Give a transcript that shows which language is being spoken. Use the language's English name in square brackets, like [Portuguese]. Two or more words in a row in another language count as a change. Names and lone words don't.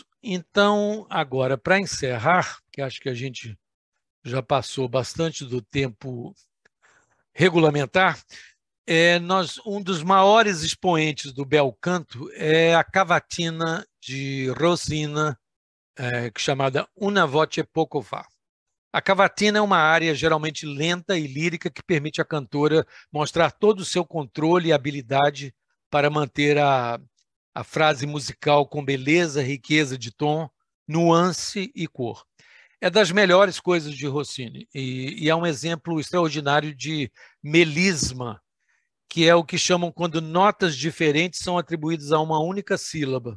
[Portuguese] Então, agora, para encerrar, que acho que a gente já passou bastante do tempo regulamentar, um dos maiores expoentes do [Italian] bel canto [Portuguese] é a cavatina de Rossini, chamada Una voce poco fa. A cavatina é uma área geralmente lenta e lírica que permite à cantora mostrar todo o seu controle e habilidade para manter a frase musical com beleza, riqueza de tom, nuance e cor. É das melhores coisas de Rossini e é um exemplo extraordinário de melisma, que é o que chamam quando notas diferentes são atribuídas a uma única sílaba.